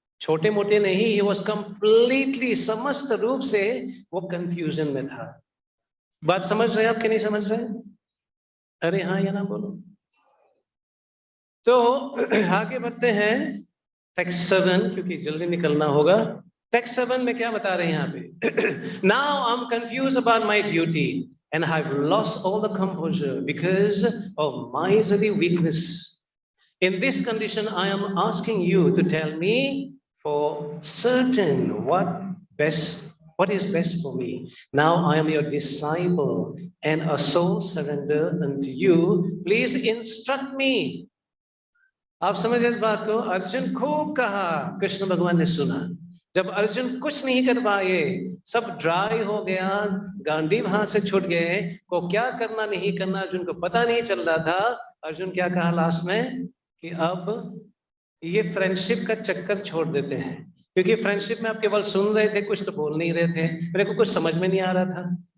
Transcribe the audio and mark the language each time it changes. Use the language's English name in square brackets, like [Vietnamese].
[Hindi] छोटे मोटे नहीं, [English] he was completely, [Hindi] समस्त रूप से वो कंफ्यूजन में था। बात समझ रहे हैं आप कि नहीं समझ रहे? अरे हाँ या ना बोलो। तो आगे बढ़ते हैं टेक्स्ट 7, क्योंकि जल्दी निकलना होगा। टेक्स्ट 7 में क्या बता रहे हैं यहाँ पे? [English] Now I'm confused about my beauty and I've lost all the composure because of miserly weakness. In this condition, I am asking you to tell me for certain what is best for me. Now I am your disciple and a soul surrender unto you. Please instruct me. [Hindi] आप समझ इस बात को? अर्जुन खूब कहा, कृष्ण भगवान ने सुना। जब अर्जुन कुछ नहीं कर पाए, सब ड्राई हो गया, गांडीव हाथ से छूट गए, को क्या करना नहीं करना अर्जुन को पता नहीं चल रहा था। अर्जुन क्या कहा लास्ट में कि अब ये फ्रेंडशिप का चक्कर छोड़ देते हैं, क्योंकि फ्रेंडशिप में आप केवल सुन रहे थे, कुछ तो बोल नहीं रहे थे, मेरे को कुछ समझ में नहीं आ रहा था।